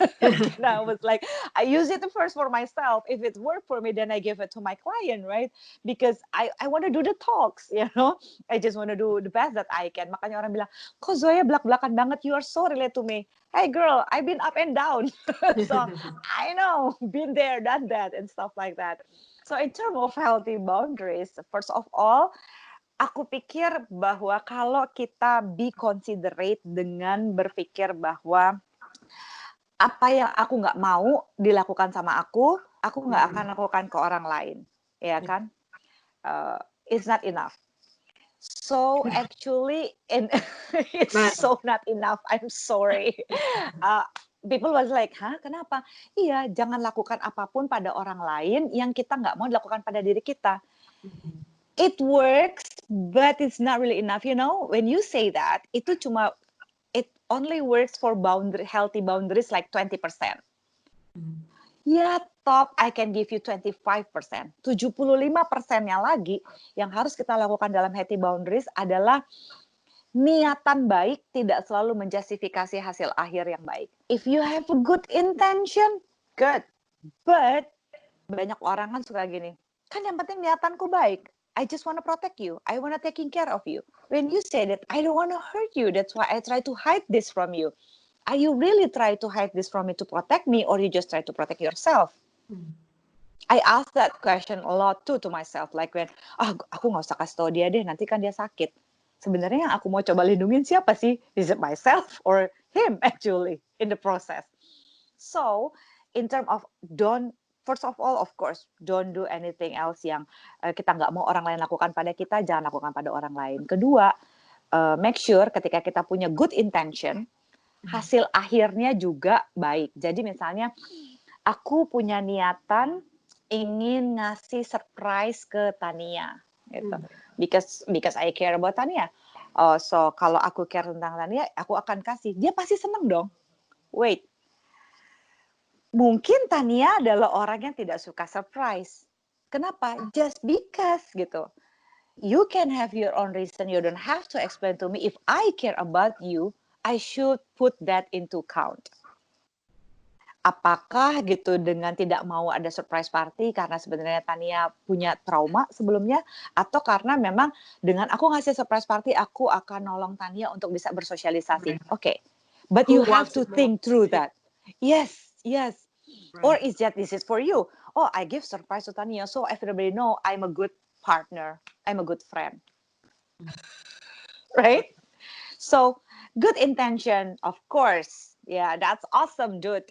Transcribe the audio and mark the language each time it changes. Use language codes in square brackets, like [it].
[en] And I was like, I use it first for myself. If it worked for me, then I give it to my client, right? Because I want to do the talks, you know. I just want to do the best that I can. [id] Makanya orang bilang, kok Zoya belak-belakan banget, [en] you are so relate to me. Hey girl, I've been up and down. So I know, been there, done that, and stuff like that. So in terms of healthy boundaries, first of all, [id] aku pikir bahwa kalau kita [en] be considerate [id] dengan berpikir bahwa apa yang aku nggak mau dilakukan sama aku nggak akan lakukan ke orang lain, ya kan? [en] It's not enough. So actually, and it's Right. so not enough. I'm sorry. Uh, People was like, hah, [id] kenapa? Iya, jangan lakukan apapun pada orang lain yang kita nggak mau dilakukan pada diri kita. [en] It works, but it's not really enough. You know, when you say that, it only works for healthy boundaries like 20%. Ya, top, I can give you 25%. [id] 75%-nya lagi yang harus kita lakukan dalam healthy boundaries adalah niatan baik tidak selalu menjustifikasi hasil akhir yang baik. [en] If you have a good intention, good. But [id] banyak orang kan suka gini, kan yang penting niatanku baik. [en] I just want to protect you. I want to taking care of you. When you say that, I don't want to hurt you. That's why I try to hide this from you. Are you really try to hide this from me to protect me, or you just try to protect yourself? I ask that question a lot too to myself. Like when, [id] aku nggak usah kasih tau dia deh, nanti kan dia sakit. Sebenarnya yang aku mau coba lindungin siapa sih? [en] Is it myself or him actually in the process? So, in terms of first of all, of course, don't do anything else [id] yang kita nggak mau orang lain lakukan pada kita, jangan lakukan pada orang lain. Kedua, [en] make sure [id] ketika kita punya [en] good intention, [id] hasil akhirnya juga baik. Jadi misalnya, aku punya niatan ingin ngasih surprise ke Tania, gitu. [en] Because I care about Tania. [id] So kalau aku care tentang Tania, aku akan kasih. Dia pasti seneng dong. [en] Wait, [id] mungkin Tania adalah orang yang tidak suka surprise. Kenapa? [en] Just because [id] gitu. [en] You can have your own reason. You don't have to explain to me. If I care about you, I should put that into count. [id] Apakah gitu dengan tidak mau ada surprise party karena sebenarnya Tania punya trauma sebelumnya, atau karena memang dengan aku ngasih surprise party aku akan nolong Tania untuk bisa bersosialisasi. [en] Okay. But you have to think through that. Yes. Or is that this is for you? Oh, I give surprise to Tania so everybody know I'm a good partner. I'm a good friend. Right? So, good intention, of course. Yeah, that's awesome, dude.